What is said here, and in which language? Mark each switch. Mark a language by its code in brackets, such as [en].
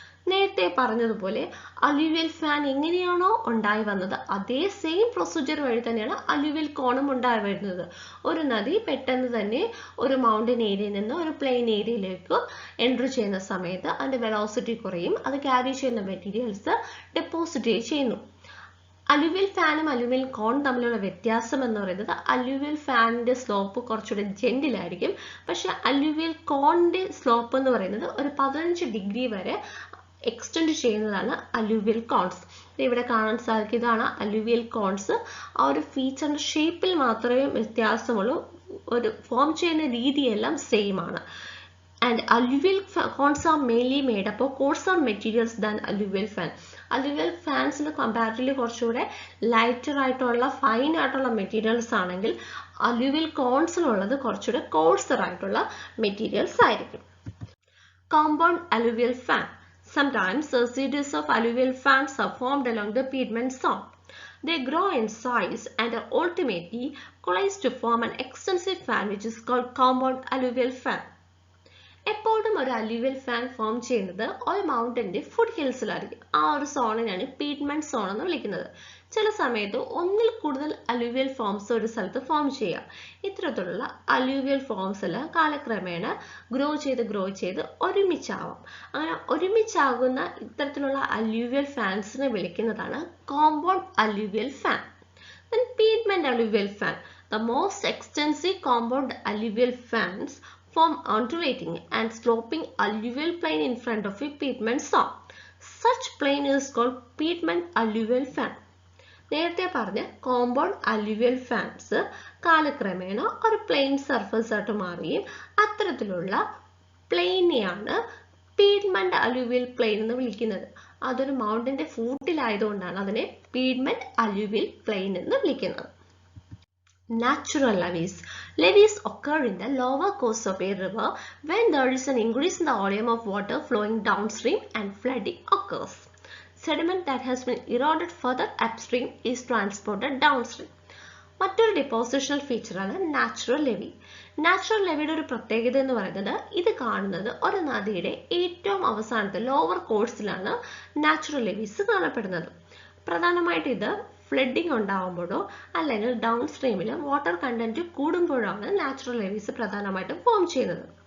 [ml] നേരത്തെ പറഞ്ഞതുപോലെ അല്യൂവിയൽ ഫാൻ എങ്ങനെയാണോ ഉണ്ടായി വന്നത് അതേ സെയിം പ്രൊസീജിയർ വഴി തന്നെയാണ് അല്യൂവിയൽ കോണും ഉണ്ടായി വരുന്നത്. ഒരു നദി പെട്ടെന്ന് തന്നെ ഒരു മൗണ്ടൻ ഏരിയയിൽ നിന്ന് ഒരു പ്ലെയിൻ ഏരിയയിലേക്ക് എൻട്രി ചെയ്യുന്ന സമയത്ത് അതിൻ്റെ വെലോസിറ്റി കുറയും, അത് ക്യാരി ചെയ്യുന്ന മെറ്റീരിയൽസ് ഡെപ്പോസിറ്റ് ചെയ്യുന്നു. അല്യൂവിയൽ ഫാനും അല്യൂവിയൽ കോൺ തമ്മിലുള്ള വ്യത്യാസം എന്ന് പറയുന്നത് അല്യൂവിയൽ ഫാനിന്റെ സ്ലോപ്പ് കുറച്ചുകൂടെ ജെന്റിലായിരിക്കും. പക്ഷെ അല്യൂവിയൽ കോണിന്റെ സ്ലോപ്പ് എന്ന് പറയുന്നത് ഒരു 15 ഡിഗ്രി വരെ എക്സ്റ്റെൻഡ് ചെയ്യുന്നതാണ് അല്യൂവിയൽ കോൺസ്. ഇവിടെ കാണാൻ സാധിക്കും, ഇതാണ് അല്യൂവിയൽ കോൺസ്. ആ ഒരു ഫീച്ചറിന്റെ ഷേപ്പിൽ മാത്രമേ വ്യത്യാസമുള്ളൂ. ഫോം ചെയ്യുന്ന രീതിയെല്ലാം സെയിം ആണ്. And [en] alluvial cones are mainly made up of coarser materials than alluvial fan. [ml] alluvial ഫാൻസിന് comparatively കുറച്ചുകൂടെ ലൈറ്റർ ആയിട്ടുള്ള ഫൈൻ ആയിട്ടുള്ള മെറ്റീരിയൽസ് ആണെങ്കിൽ alluvial കോൺസിലുള്ളത് കുറച്ചുകൂടെ കോഴ്സർ ആയിട്ടുള്ള മെറ്റീരിയൽസ് ആയിരിക്കും. [en] Compound alluvial fan. Sometimes residues of alluvial fans are formed along the pediment zone. They grow in size and are ultimately coalesced to form an extensive fan which is called compound alluvial fan. [ml] എപ്പോഴും ഒരു alluvial fan form ചെയ്യുന്നത് ഒരു മൗണ്ടന്റെ food ഹിൽസിലായിരിക്കും. ആ ഒരു സോണിനാണ് പീഡ്മെന്റ് zone എന്ന് വിളിക്കുന്നത്. ചില സമയത്ത് ഒന്നിൽ കൂടുതൽ അലൂവിയൽ ഫോംസ് ഒരു സ്ഥലത്ത് ഫോം ചെയ്യാം. ഇത്തരത്തിലുള്ള അലൂവിയൽ ഫോംസ് എല്ലാം കാലക്രമേണ ഗ്രോ ചെയ്ത് ഒരുമിച്ചാവാം. അങ്ങനെ ഒരുമിച്ചാകുന്ന ഇത്തരത്തിലുള്ള അലൂവിയൽ ഫാൻസിനെ വിളിക്കുന്നതാണ് compound alluvial fan. [en] Then pavement alluvial fan. The most extensive compound alluvial fans form undulating and sloping alluvial plain in front of a pavement zone. Such plain is called pavement alluvial fan. [ml] നേരത്തെ പറഞ്ഞ compound alluvial fans കാലക്രമേണ ഒരു plain surface ആയിട്ട് മാറുകയും അത്തരത്തിലുള്ള പ്ലെയിനെയാണ് പീഡ്മെന്റ് alluvial plain എന്ന് വിളിക്കുന്നത്. അതൊരു മൗണ്ടന്റെ ഫൂട്ടിലായതുകൊണ്ടാണ് അതിനെ പീഡ്മെന്റ് അലൂവിയൽ പ്ലെയിൻ എന്ന് വിളിക്കുന്നത്. [en] Natural levees. Levees occur in the lower course of a river when there is an increase in the volume of water flowing downstream and flooding occurs. Sediment that has been eroded further upstream is transported downstream. [ml] മറ്റൊരു depositional ഫീച്ചറാണ് natural levy. Natural ലെവിയുടെ ഒരു പ്രത്യേകത എന്ന് പറയുന്നത് ഇത് കാണുന്നത് ഒരു നദിയുടെ ഏറ്റവും അവസാനത്തെ ലോവർ കോഴ്സിലാണ് നാച്ചുറൽ ലെവീസ് കാണപ്പെടുന്നത്. പ്രധാനമായിട്ട് ഇത് ഫ്ലഡിങ് ഉണ്ടാകുമ്പോഴോ അല്ലെങ്കിൽ ഡൗൺ സ്ട്രീമിൽ വാട്ടർ കണ്ടന്റ് കൂടുമ്പോഴാണ് നാച്ചുറൽ ലെവീസ് പ്രധാനമായിട്ടും ഫോം ചെയ്യുന്നത്.